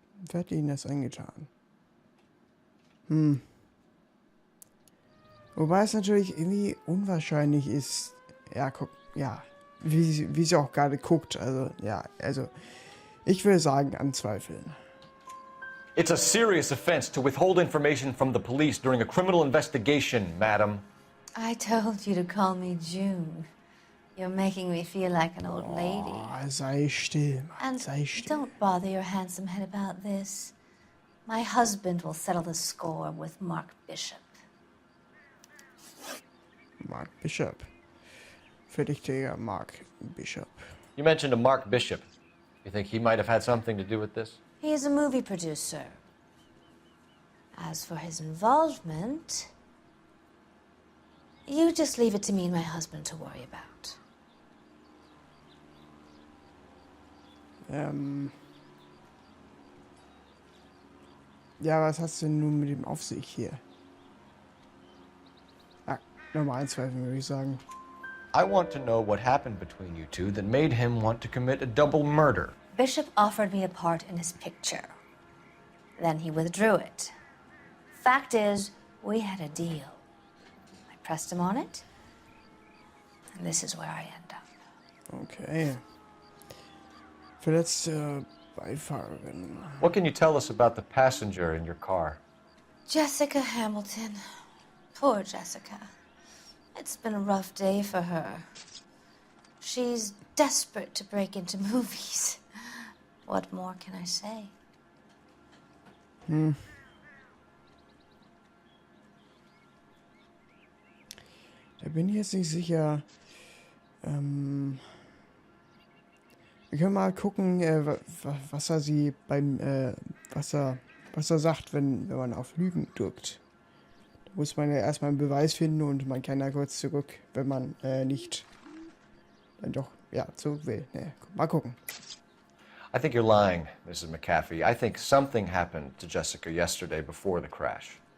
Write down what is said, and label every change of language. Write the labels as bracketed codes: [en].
[de] Wer hat Ihnen das angetan? Wobei es natürlich irgendwie unwahrscheinlich ist. Ja, guck, ja. Wie sie auch gerade guckt. Also, ja, also. Ich würde sagen, anzweifeln. [en] It's a serious offense to withhold information from the police during a criminal investigation, madam. I told you to call me June. You're making me feel like an old lady. [de] Oh, sei still, Mann, [en] And [de] sei still. [en] don't bother your handsome head about this. My husband will settle the score with Mark Bishop. [de] Mark Bishop. Verdächtiger Mark Bishop. [en] You mentioned a Mark Bishop. You think he might have had something to do with this? He is a movie producer. As for his involvement, you just leave it to me and my husband to worry about. [de] Ja, was hast du denn nun mit dem auf sich hier? Ah, nochmal anzweifeln, würde ich sagen. [en] I want to know what happened between you two that made him want to commit a double murder. Bishop offered me a part in his picture. Then he withdrew it. Fact is, we had a deal. I pressed him on it, and this is where I end up. Okay. [de] Verletzte Beifahrerin. [en] What can you tell us about the passenger in your car? Jessica Hamilton. Poor Jessica. It's been a rough day for her. She's desperate to break into movies. What more can I say? [de] Da bin ich jetzt nicht sicher. Wir können mal gucken, was er sie beim, was er sagt, wenn man auf Lügen drückt. Da muss man ja erstmal einen Beweis finden und man kann ja kurz zurück, wenn man nicht dann doch, ja, zurück will. Ne, mal gucken. [en] I think you're lying, Mrs. McAfee. I think something happened to Jessica yesterday before the crash.